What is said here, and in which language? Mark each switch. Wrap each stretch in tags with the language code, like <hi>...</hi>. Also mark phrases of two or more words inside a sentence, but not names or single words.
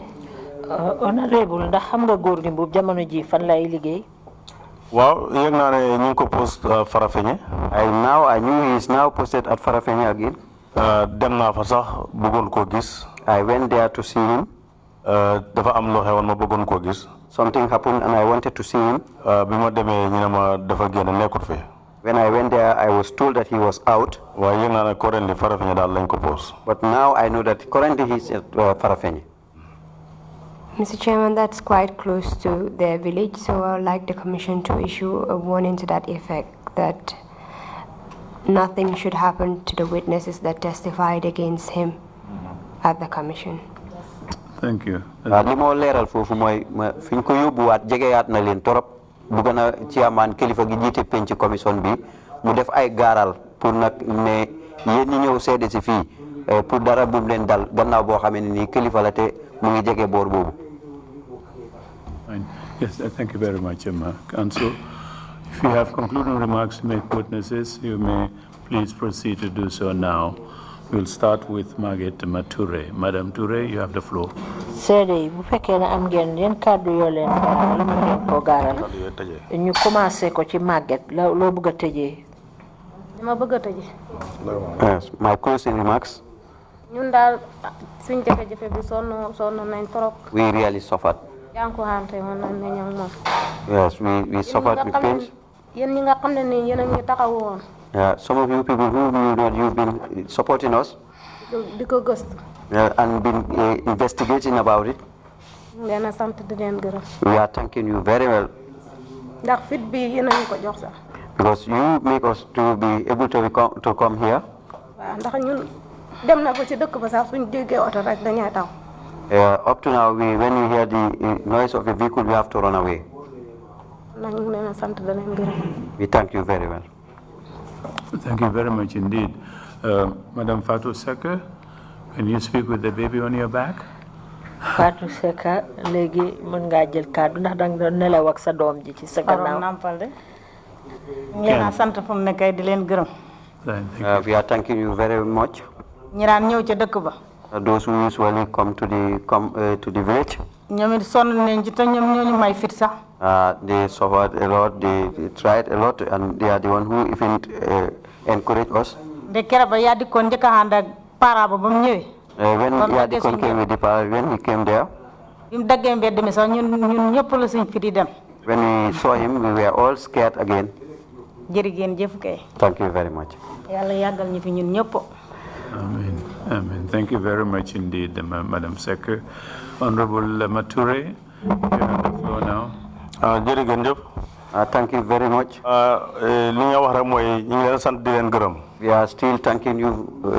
<en>Honorable,</en> <wo>ndax xam nga Gorgui Mbub jamono ji fan lay liggéey? waaw yëg naa ne ñu ngi ko post Farafenni.</wo> <en>I knew he is now posted at Farafenni again.</en> <wo>dem naa fa sax bëggoon koo gis.</wo> <en>I went there to see him.</en> <wo>dafa am loo xewoon ma bëggoon koo gis.</wo> <en>Something happened and I wanted to see him.</en> <wo>bi ma demee ñu ne ma dafa génn nekkut fi.</wo> <en>When I went there, I was told that he was out.</en> <wo>waaye yëg naa ne currently Farafenni daal lañ ko post.</wo> <en>But now I know that currently he's at Farafenni. Mr. Chairman, that's quite close to their village, so I would like the Commission to issue a warning to that effect, that nothing should happen to the witnesses that testified against him at the Commission. Thank you.</en> <wo>li moo leeral foofu mooy fi ñu ko yóbbuwaat jegeyaat na leen torop bugg na chairman kilifa gi jiite penc commission bi mu def ay gaaral pour nag ne yéen ñi ñëw seede si fii pour dara bu mu leen dal gannaaw boo xamee ne nii kilifa la te mu ngi jege boor boobu.</wo> <en>Fine. Yes, thank you very much, Council. If you have concluding remarks to make witnesses, you may please proceed to do so now. We'll start with Margaret Mature. Madam Toure, you have the floor.</en> <wo>Seede bu fekkee ne am ngeen yenn kàddu yoo leen ko gaaral ñu commencé ko ci Margaret loo bëgg a tëjee. dama bëgg a tëjee.</wo> <en>Yes, my closing remarks.</en> <wo>ñun daal suñ jafe-jafe bi sonn nañ trop.</wo> <en>We really suffered.</en> <wo>jànkuwante woon nañ ne ñoom moom.</wo> <en>Yes, we suffered with pain.</en> <wo>yéen ñi nga xam ne nii yéen a ngi taxawu woon.</wo> <en>Some of you people who knew that you've been supporting us</en> <wo>di ko gëstu.</wo> <en>and been investigating about it.</en> <wo>leen a sant di leen gërëm.</wo> <en>We are thanking you very well.</en> <wo>ndax fit bi yéen a ñu ko jox sax.</wo> <en>Because you make us to be able to come here.</en> <wo>waaw ndax ñun dem na ba ci dëkk ba sax suñ déggee oto rek dañuy taw.</wo> <en>Up to now, when we hear the noise of a vehicle, we have to run away.</en> <wo>nag ñu leen a sant di leen gërëm.</wo> <en>We thank you very well. Thank you very much indeed. Madam Fatou Seka, can you speak with the baby on your back?</en> <wo>Fatou Seka, léegi mën ngaa jël kàddu ndax danga doon nelaw ak sa doom ji ci sa gannaaw. nampal de leen a sant fu mu nekkay di leen gërëm.</wo> <en>We are thanking you very much.</en> <wo>ñi daan ñëw ca dëkk ba.</wo> <en>Those who usually come to the village.</en> <wo>ñoom it sonn nañ ci te ñoom ñoo ñu may fit sax.</wo> <en>They suffered a lot, they tried a lot, and they are the one who even encouraged us.</en> <wo>de kera ba ya dikkoon njëkk a ànd ak para ba ba mu ñëwee.</wo> <en>When Yadikon came with the power, when he came there,</en> <wo>bi mu daggee mbedd mi sax ñun ñëpp la suñ fi di dem.</wo> <en>when we saw him, we were all scared again.</en> <wo>jërëjëf jëf kay.</wo> <en>Thank you very much.</en> <wo>yàlla yàggal ñu fi ñun ñëpp.</wo> <en>Amen. Amen. Thank you very much indeed, Madam Secretary. Honorable Mature, you have the floor now.</en> <wo>Jërëjëf.</wo> <en>Thank you very much.</en> <wo>li nga wax rek mooy ñu ngi leen sant di leen gërëm.</wo> <en>We are still thanking you.</en>